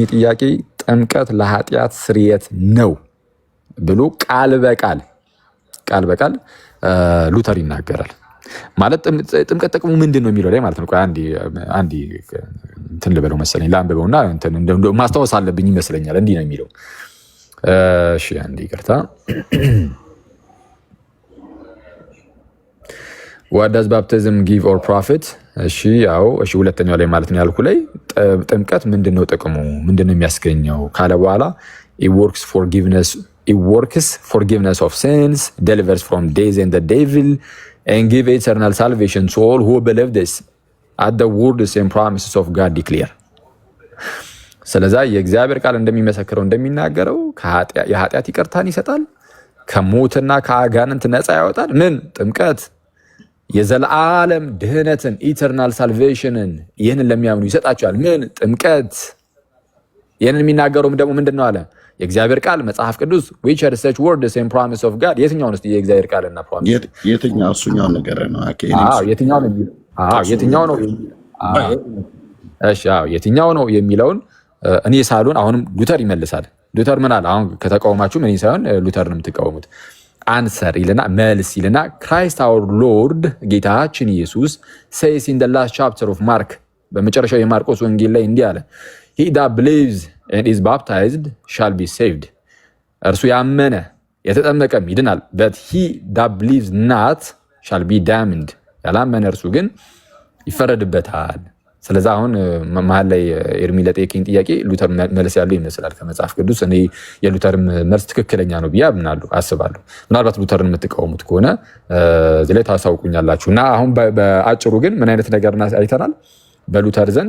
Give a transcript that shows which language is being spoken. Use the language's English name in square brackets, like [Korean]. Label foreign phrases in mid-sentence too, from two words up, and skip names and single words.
[Amharic] ጥያቄ ጥምቀት ለኃጢአት ስርየት ነው ብሎ ቃል በቃል ሉተር ይናገራል ማለት ጥምቀት ጥቅሙ ምንድን ነው የሚለው ላይ ማለት ነው አንዲ እንትን ልበለው መሰለኝ ላንብበውና እንትን ማስታወስ አለብኝ ይመስለኛል እንዲህ ነው የሚለው እሺ አንዲ ይቅርታ [English] What does baptism give or profit? [Amharic] እሺ ሁለተኛው ላይ ማለት ነው ያልኩ ላይ ጥምቀት ምንድነው ጥቅሙ ምንድነው የሚያስገኘው ካለ በኋላ [English] it works forgiveness of sins delivers from death and the devil and give eternal salvation to all who believe this at the words and promises of God declare [Amharic] ስለዛ የእግዚአብሔር ቃል እንደሚመሰክረው እንደሚናገረው የኃጢአት ይቅርታን ይሰጣል ከሞትና ከአጋንንት ነፃ ያወጣል ምን ጥምቀት የዘላለም ድህነትን [English] eternal salvation [Amharic] ይህንን ለሚያምኑ ይሰጣቸዋል ምን ጥምቀት ይህንን የሚናገረው ደግሞ ምንድነው አለ የእግዚአብሔር ቃል መጽሐፍ ቅዱስ [English] which are such words and promise of God [Amharic] የትኛው ነው የእግዚአብሔር ቃልና ፕሮሚስ የትኛው እሱኛው ነገር ነው የትኛው ነው እሺ የትኛው ነው የሚለውን እኔ ሳልሆን አሁንም ሉተር ይመልሳል። ሉተር ምን አለ? አሁን ከተቃወማችሁ እኔ ሳይሆን ሉተር ነው የምትቃወሙት። አንሰር ይልና መልስ ይልና [English] Christ our Lord [Amharic] ጌታችን ኢየሱስ [English] says in the last chapter of [Amharic] ማርክ በመጨረሻው የማርቆስ ወንጌል ላይ እንዲህ አለ [English] he that believes and is baptized shall be saved [Amharic] እርሱ ያመነ የተጠመቀም ይድናል [English] but he that believes not shall be damned [Amharic] ያላመነ እርሱ ግን ይፈረድበታል። ስለዚህ አሁን መሀል ላይ ኤርሚ ለጠየቀኝ ጥያቄ ሉተር መልስ ያለው ይመስላል ከመጽሐፍ ቅዱስ። እኔ የሉተር መልስ ትክክለኛ ነው ብዬ አስባለሁ። ምናልባት ሉተርን የምትቃወሙት ከሆነ እዚህ ላይ ታሳውቁኛላችሁ። እና አሁን በአጭሩ ግን ምን አይነት ነገር አይተናል በሉተር ዘንድ?